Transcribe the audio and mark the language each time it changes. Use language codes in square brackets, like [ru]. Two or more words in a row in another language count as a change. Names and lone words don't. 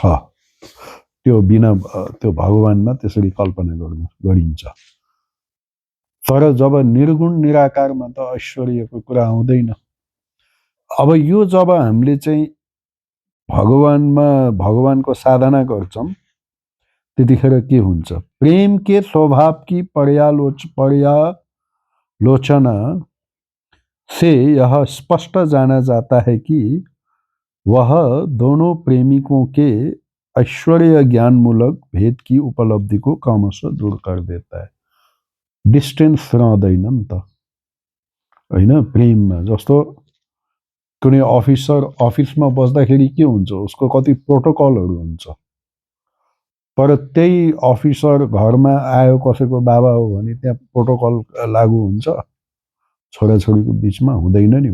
[ne] त्यो बिना त्यो भगवानमा त्यसरी कल्पना गरिन्छ। तर जब निर्गुण निराकारमा त ऐश्वर्यको कुरा आउँदैन। अब यो जब हामीले चाहिँ भगवानको साधना गर्छौं त्यतिखेर के हुन्छ, [hi] प्रेम के स्वभाव की पर्यालोचना से यह स्पष्ट जाना जाता है कि वह दोनों प्रेमिकों के ऐश्वर्य ज्ञान मूलक भेद की उपलब्धि को क्रमशः दूर कर देता है। [ne] डिस्टेन्स रहँदैन नि त हैन। प्रेममा जस्तो कुनै अफिसमा बस्दाखेरि के हुन्छ, उसको कति प्रोटोकलहरू हुन्छ, तर त्यही अफिसर घरमा आयो कसैको बाबा हो भने त्यहाँ प्रोटोकल लागू हुन्छ, छोराछोरीको बीचमा हुँदैन नि।